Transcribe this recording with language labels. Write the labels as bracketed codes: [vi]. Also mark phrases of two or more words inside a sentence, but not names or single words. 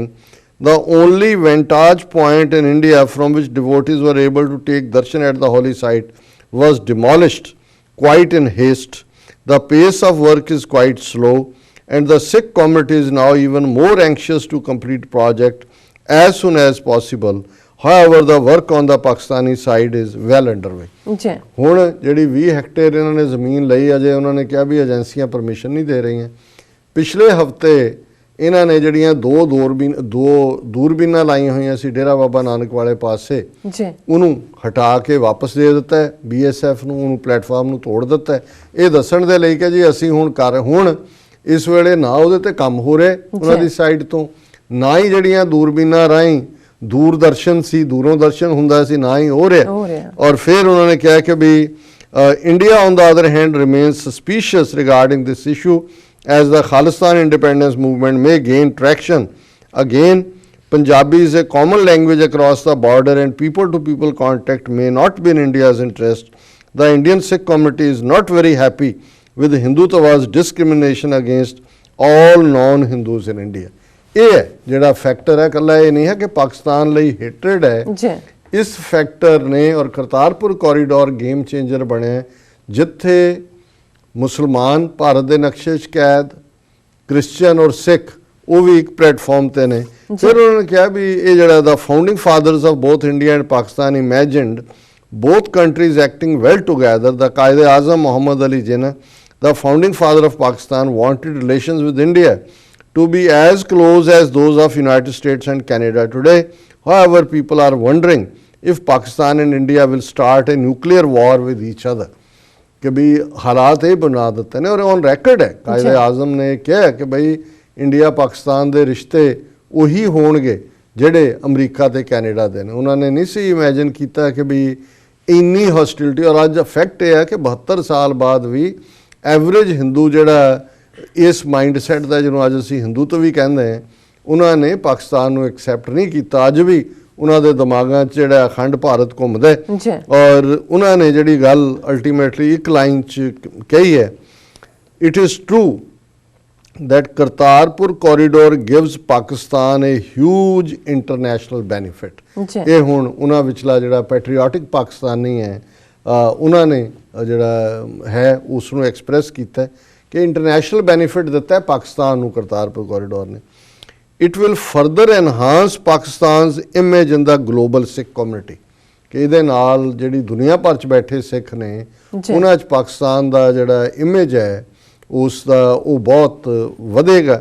[en] The only vantage point in India from which devotees were able to take darshan at the holy site was demolished quite in haste. The pace of work is quite slow, and the Sikh community is now even more anxious to complete project as soon as possible. However, the work on the Pakistani side is well underway. [pa] ਹੁਣ ਜਿਹੜੀ 20 ਹੈਕਟੇਅਰ ਇਹਨਾਂ ਨੇ ਜ਼ਮੀਨ ਲਈ ਅਜੇ ਉਹਨਾਂ ਨੇ ਕਿਹਾ ਵੀ ਏਜੰਸੀਆਂ ਪਰਮਿਸ਼ਨ ਨਹੀਂ ਦੇ ਰਹੀਆਂ। ਪਿਛਲੇ ਹਫਤੇ ਇਹਨਾਂ ਨੇ ਜਿਹੜੀਆਂ ਦੋ ਦੂਰਬੀਨਾਂ ਲਾਈਆਂ ਹੋਈਆਂ ਸੀ ਡੇਰਾ ਬਾਬਾ ਨਾਨਕ ਵਾਲੇ ਪਾਸੇ ਉਹਨੂੰ ਹਟਾ ਕੇ ਵਾਪਸ ਦੇ ਦਿੱਤਾ ਹੈ BSF ਨੂੰ, ਉਹਨੂੰ ਪਲੇਟਫਾਰਮ ਨੂੰ ਤੋੜ ਦਿੱਤਾ ਹੈ ਇਹ ਦੱਸਣ ਦੇ ਲਈ ਕਿ ਜੀ ਅਸੀਂ ਹੁਣ ਇਸ ਵੇਲੇ ਨਾ ਉਹਦੇ ਤੇ ਕੰਮ ਹੋ ਰਿਹਾ ਉਹਨਾਂ ਦੀ ਸਾਈਡ ਤੋਂ, ਨਾ ਹੀ ਜਿਹੜੀਆਂ ਦੂਰਬੀਨਾਂ ਰਾਹੀਂ ਦੂਰਦਰਸ਼ਨ ਸੀ ਦੂਰੋਂ ਦਰਸ਼ਨ ਹੁੰਦਾ ਸੀ ਨਾ ਹੀ ਹੋ ਰਿਹਾ। ਔਰ ਫਿਰ ਉਹਨਾਂ ਨੇ ਕਿਹਾ ਕਿ ਵੀ [en] ਇੰਡੀਆ on the other hand remains suspicious regarding this issue as the Khalistan independence movement may gain traction. Again, Punjabi is a common language across the border and people-to-people contact may not be in India's interest. The Indian Sikh community is not very happy with Hindutva's discrimination against all non-Hindus in India. [pa] ਇਹ ਹੈ ਜਿਹੜਾ ਫੈਕਟਰ ਹੈ, ਇਕੱਲਾ ਇਹ ਨਹੀਂ ਹੈ ਕਿ ਪਾਕਿਸਤਾਨ ਲਈ ਹੇਟਰਡ ਹੈ। ਇਸ ਫੈਕਟਰ ਨੇ ਔਰ ਕਰਤਾਰਪੁਰ ਕੋਰੀਡੋਰ [en] game changer [pa] ਬਣਿਆ ਜਿੱਥੇ ਮੁਸਲਮਾਨ ਭਾਰਤ ਦੇ ਨਕਸ਼ੇ 'ਚ ਕੈਦ, ਕ੍ਰਿਸਚੀਅਨ ਔਰ ਸਿੱਖ ਉਹ ਵੀ ਇੱਕ ਪਲੇਟਫਾਰਮ ਤੇ ਨੇ। ਫਿਰ ਉਹਨਾਂ ਨੇ ਕਿਹਾ ਵੀ ਇਹ ਜਿਹੜਾ ਦਾ [en] founding fathers of both India and Pakistan imagined both countries acting well together. The Quaid-e-Azam Muhammad Ali Jinnah, the founding father of Pakistan, wanted relations with India to be as close as those of United States and Canada today. However, people are wondering if Pakistan and India will start a nuclear war with each other. [hi] कि भी हालात ये बना देते हैं और [en] on record [hi] है कायद-ए-आज़म ने कहा कि भाई इंडिया पाकिस्तान के रिश्ते [pa] ਉਹੀ ਹੋਣਗੇ ਜਿਹੜੇ ਅਮਰੀਕਾ ਤੇ ਕੈਨੇਡਾ ਦੇ ਨੇ। ਉਹਨਾਂ ਨੇ ਨਹੀਂ ਸੀ ਇਮੈਜਿਨ ਕੀਤਾ ਕਿ ਵੀ ਇੰਨੀ ਹੌਸਟਿਲਿਟੀ, ਔਰ ਅੱਜ ਫੈਕਟ ਇਹ ਹੈ ਕਿ 72 ਸਾਲ ਬਾਅਦ ਵੀ ਐਵਰੇਜ ਹਿੰਦੂ ਜਿਹੜਾ ਇਸ [en] mind set [pa] ਦਾ ਜਿਹਨੂੰ ਅੱਜ ਅਸੀਂ ਹਿੰਦੂਤਵ ਵੀ ਕਹਿੰਦੇ ਹਾਂ, ਉਹਨਾਂ ਨੇ ਪਾਕਿਸਤਾਨ ਨੂੰ ਐਕਸੈਪਟ ਨਹੀਂ ਕੀਤਾ। ਅੱਜ ਵੀ ਉਹਨਾਂ ਦੇ ਦਿਮਾਗਾਂ 'ਚ ਜਿਹੜਾ ਅਖੰਡ ਭਾਰਤ ਘੁੰਮਦਾ ਔਰ ਉਹਨਾਂ ਨੇ ਜਿਹੜੀ ਗੱਲ ਅਲਟੀਮੇਟਲੀ ਇੱਕ ਲਾਈਨ 'ਚ ਕਹੀ ਹੈ, [en] it is true that Kartarpur corridor gives Pakistan a huge international benefit. [pa] ਇਹ ਹੁਣ ਉਹਨਾਂ ਵਿਚਲਾ ਜਿਹੜਾ ਪੈਟਰੀਓਟਿਕ ਪਾਕਿਸਤਾਨੀ ਹੈ ਉਹਨਾਂ ਨੇ ਜਿਹੜਾ ਹੈ ਉਸ ਨੂੰ ਐਕਸਪ੍ਰੈਸ ਕੀਤਾ ਕਿ [en] international benefit [pa] ਦਿੱਤਾ ਹੈ ਪਾਕਿਸਤਾਨ ਨੂੰ ਕਰਤਾਰਪੁਰ ਕੋਰੀਡੋਰ ਨੇ। [en] it will further enhance Pakistan's image in the global Sikh community [pa] ਕਿ ਇਹਦੇ ਨਾਲ ਜਿਹੜੀ ਦੁਨੀਆ ਭਰ 'ਚ ਬੈਠੇ ਸਿੱਖ ਨੇ ਉਹਨਾਂ 'ਚ ਪਾਕਿਸਤਾਨ ਦਾ ਜਿਹੜਾ ਇਮੇਜ ਹੈ ਉਸ ਦਾ ਉਹ ਬਹੁਤ ਵਧੇਗਾ।